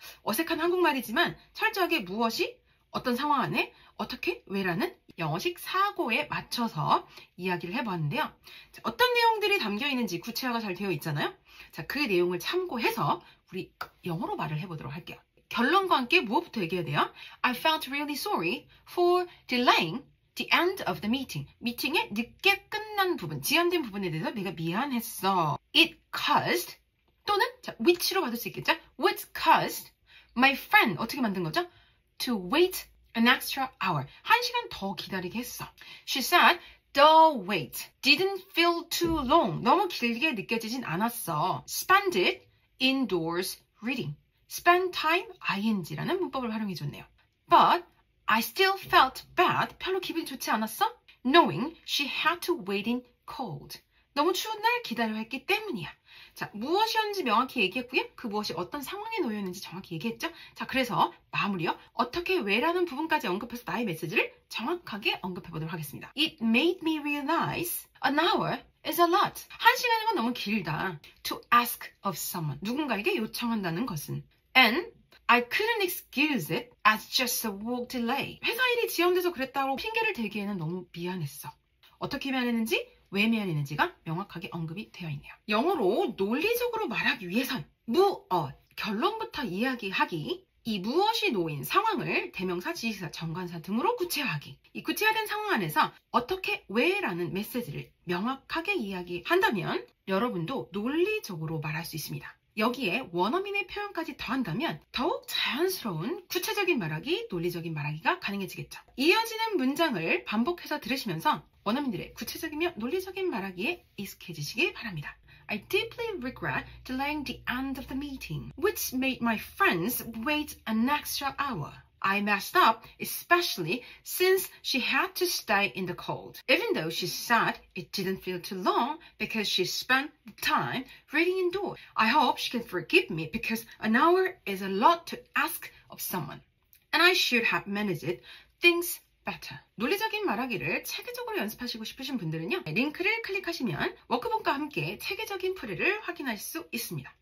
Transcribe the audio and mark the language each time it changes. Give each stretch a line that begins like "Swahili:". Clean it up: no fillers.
Korean: 어색한 한국말이지만 철저하게 무엇이 어떤 상황 안에 어떻게 왜라는 영어식 사고에 맞춰서 이야기를 해보았는데요. 자, 어떤 내용들이 담겨 있는지 구체화가 잘 되어 있잖아요. 자, 그 내용을 참고해서 우리 영어로 말을 해보도록 할게요. 결론과 함께 무엇부터 얘기해야 돼요?
English: I felt really sorry for delaying the end of the meeting.
Korean: 미팅의 늦게 끝난 부분, 지연된 부분에 대해서 내가 미안했어.
English: It caused
Korean: 또는 자, which로 받을 수 있겠죠?
English: Which caused my friend
Korean: 어떻게 만든 거죠?
English: To wait an extra hour.
Korean: 1시간 더 기다리게 했어.
English: She said the wait didn't feel too long.
Korean: 너무 길게 느껴지진 않았어.
English: Spend it indoors reading.
Korean: Spend time ing라는 문법을 활용해줬네요.
English: But I still felt bad.
Korean: 별로 기분이 좋지 않았어?
English: Knowing she had to wait in cold.
Korean: 너무 추운 날 기다려야 했기 때문이야. 자, 무엇이었는지 명확히 얘기했고요. 그 무엇이 어떤 상황에 놓여있는지 정확히 얘기했죠. 자, 그래서 마무리요. 어떻게 왜라는 부분까지 언급해서 나의 메시지를 정확하게 언급해보도록 하겠습니다.
English: It made me realize an hour is a lot.
Korean: 1시간이면 너무 길다.
English: To ask of someone.
Korean: 누군가에게 요청한다는 것은.
English: And I couldn't excuse it as just a work delay.
Korean: 회사 일이 지연돼서 그랬다고 핑계를 대기에는 너무 미안했어. 어떻게 미안했는지 왜 미안했는지가 명확하게 언급이 되어 있네요. 영어로 논리적으로 말하기 위해선 무엇, 결론부터 이야기하기, 이 무엇이 놓인 상황을 대명사, 지시사, 정관사 등으로 구체화하기. 이 구체화된 상황 안에서 어떻게 왜라는 메시지를 명확하게 이야기한다면 여러분도 논리적으로 말할 수 있습니다. 여기에 원어민의 표현까지 더한다면 더욱 자연스러운 구체적인 말하기, 논리적인 말하기가 가능해지겠죠. 이어지는 문장을 반복해서 들으시면서 원어민들의 구체적이며 논리적인 말하기에 익숙해지시기 바랍니다.
English: I deeply regret delaying the end of the meeting, which made my friends wait an extra hour. I messed up, especially since she had to stay in the cold. Even though she said it didn't feel too long because she spent the time reading indoors. I hope she can forgive me because an hour is a lot to ask of someone. And I should have managed things better.
Korean: 논리적인 말하기를 체계적으로 연습하시고 싶으신 분들은요. 링크를 클릭하시면 워크북과 함께 체계적인 풀이를 확인할 수 있습니다.